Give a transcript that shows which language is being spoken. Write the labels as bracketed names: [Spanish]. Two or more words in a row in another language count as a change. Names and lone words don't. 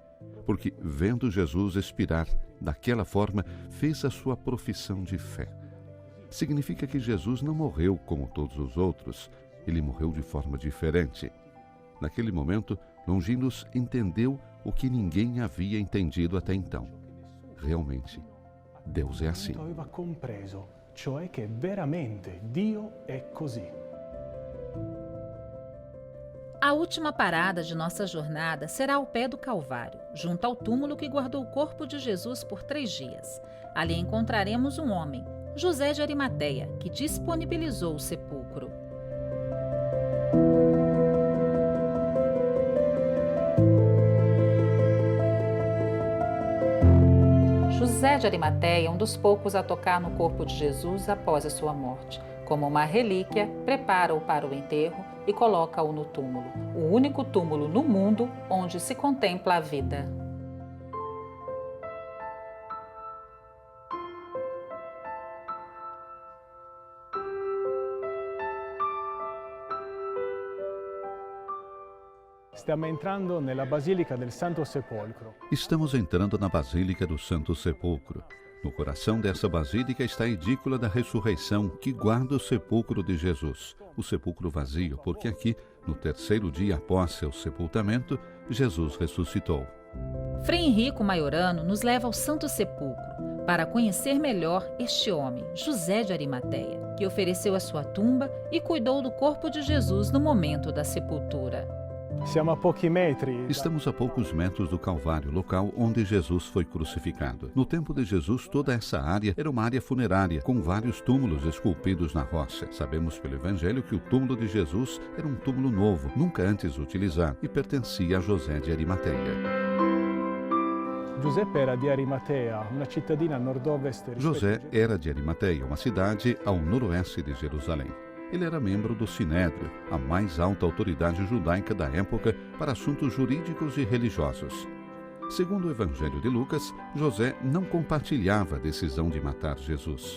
[Portuguese] Porque, vendo Jesus expirar daquela forma, fez a sua profissão de fé. Significa que Jesus não morreu como todos os outros. Ele morreu de forma diferente. Naquele momento, Longinos entendeu o que ninguém havia entendido até então. Realmente, Deus é assim. [Italian] aveva compreso, cioè che veramente Dio è così. [Portuguese] A última parada de nossa jornada será ao pé do Calvário, junto ao túmulo que guardou o corpo de Jesus por 3 dias. Ali encontraremos um homem, José de Arimateia, que disponibilizou o sepulcro. José de Arimateia é um dos poucos a tocar no corpo de Jesus após a sua morte. Como uma relíquia, prepara-o para o enterro e coloca-o no túmulo, o único túmulo no mundo onde se contempla a vida. [Italian] Stiamo entrando nella Basilica del Santo Sepolcro. [Portuguese] Estamos entrando na Basílica do Santo Sepulcro. No coração dessa basílica está a edícula da ressurreição que guarda o sepulcro de Jesus, o sepulcro vazio, porque aqui, no 3º dia após seu sepultamento, Jesus ressuscitou. Frei Henrico Maiorano nos leva ao Santo Sepulcro para conhecer melhor este homem, José de Arimateia, que ofereceu a sua tumba e cuidou do corpo de Jesus no momento da sepultura. [Italian] Siamo a pochi metri. [Portuguese] Estamos a poucos metros do Calvário, local onde Jesus foi crucificado. No tempo de Jesus, toda essa área era uma área funerária, com vários túmulos esculpidos na rocha. Sabemos pelo Evangelho que o túmulo de Jesus era um túmulo novo, nunca antes utilizado, e pertencia a José de Arimateia. [Italian] Giuseppe era di Arimatea, una cittadina a nord-ovest rispetto [Portuguese] José [Italian] a [Portuguese] era de Arimateia, uma cidade ao noroeste de Jerusalém. Ele era membro do Sinédrio, a mais alta autoridade judaica da época para assuntos jurídicos e religiosos. Segundo o Evangelho de Lucas, José não compartilhava a decisão de matar Jesus.